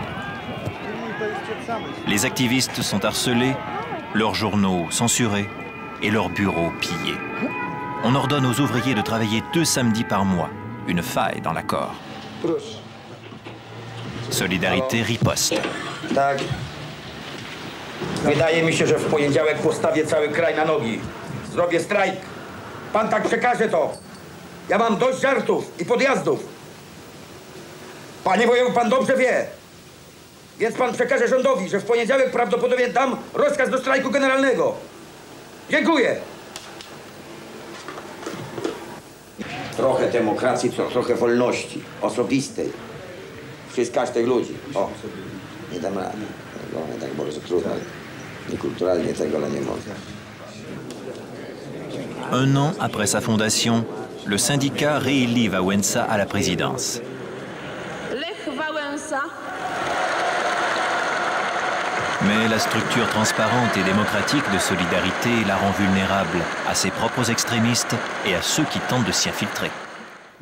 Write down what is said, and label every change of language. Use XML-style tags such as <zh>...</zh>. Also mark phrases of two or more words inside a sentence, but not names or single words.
<fr>Les activistes sont harcelés, leurs journaux censurés et leurs bureaux pillés. On ordonne aux ouvriers de travailler 2 samedis par mois, une faille dans l'accord. Solidarité riposte.</fr> <pl>Wydaje mi się, że w poniedziałek postawię cały kraj na nogi. Zrobię strajk. Pan tak przekaże to. Ja mam dość żartów i podjazdów. Panie wojewu, pan dobrze wie. Więc pan przekaże rządowi, że w poniedziałek prawdopodobnie dam rozkaz do strajku generalnego. Dziękuję. Trochę demokracji, trochę wolności osobistej. Przez każdych ludzi. O, nie dam rady. Tak bardzo trudno. Niekulturalnie tego nie można.</pl> <fr>Un an après sa fondation, le syndicat réélit Wałęsa à la présidence. Lech Wałęsa. Mais la structure transparente et démocratique de Solidarité la rend vulnérable à ses propres extrémistes et à ceux qui tentent de s'y infiltrer.</fr>